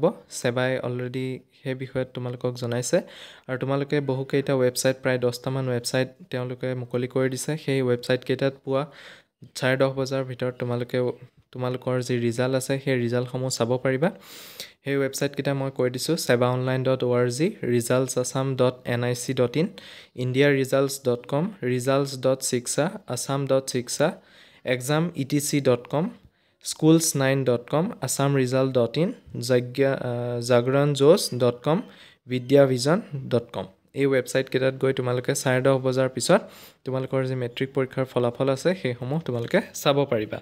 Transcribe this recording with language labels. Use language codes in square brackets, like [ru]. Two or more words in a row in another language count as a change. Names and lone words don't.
[as] ছেবাই অলৰেডি সেই বিষয়ত তোমালোকক জনাইছে আৰু তোমালোকে বহুকেইটা ৱেবছাইট, প্ৰায় 10টামান ৱেবছাইট তেওঁলোকে মুকলি কৰি দিছে। সেই ৱেবছাইটকেইটাত পুৱা 10:30 বজাৰ ভিতৰত তোমালোকৰ যি ৰিজাল্ট আছে সেই ৰিজাল্টসমূহ চাব পাৰিবা। সেই ৱেবছাইটকেইটা মই কৈ দিছোঁ: sebaonline.org, resultsassam.nic.in, indiaresults.com, results.shiksha, assam.shiksha, exametc.com, schools9.com, assamresult.in, jagranjos.com, vidyavision.com। এই ৱেবছাইটকেইটাত গৈ তোমালোকে 10:30 বজাৰ পিছত তোমালোকৰ যি মেট্ৰিক পৰীক্ষাৰ ফলাফল আছে সেইসমূহ তোমালোকে চাব পাৰিবা।